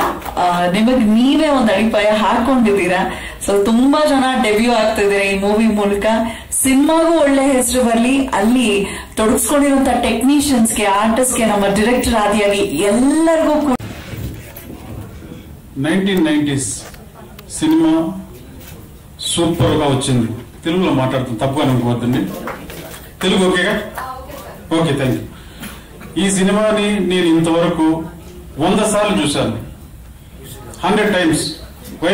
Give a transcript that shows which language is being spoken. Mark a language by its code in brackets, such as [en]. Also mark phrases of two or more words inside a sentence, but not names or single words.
[kn] ನಿಮಗ್ ನೀವೇ ಒಂದು ಅಡಿಪಾಯ ಹಾಕೊಂಡಿದ್ದೀರಾ. ಸೊ ತುಂಬಾ ಜನ ಡೆಬ್ಯೂ ಆಗ್ತಿದ್ದೀರಾ ಈ ಮೂವಿ ಮೂಲಕ. ಸಿನಿಮಾಗೂ ಒಳ್ಳೆ ಹೆಸರು ಬರ್ಲಿ, ಅಲ್ಲಿ ತೊಡಗಿಸ್ಕೊಂಡಿರುವಂತ ಟೆಕ್ನಿಷಿಯನ್ಸ್ಗೆ, ಆರ್ಟಿಸ್ಟ್ಗೆ, ನಮ್ಮ ಡೈರೆಕ್ಟರ್ ಆದಿಯಾಗಿ ಎಲ್ಲರಿಗೂ [te] 1990s సినిమా సూపర్ గా వచ్చింది. తెలుగులో మాట్లాడుతాను, తప్పుగా అనుకోవద్దండి. తెలుగు ఓకేగా? ఓకే, [en] thank you. [te] ఈ సినిమాని నేను ఇంతవరకు 100 సార్లు చూశాను, 100 times. వై?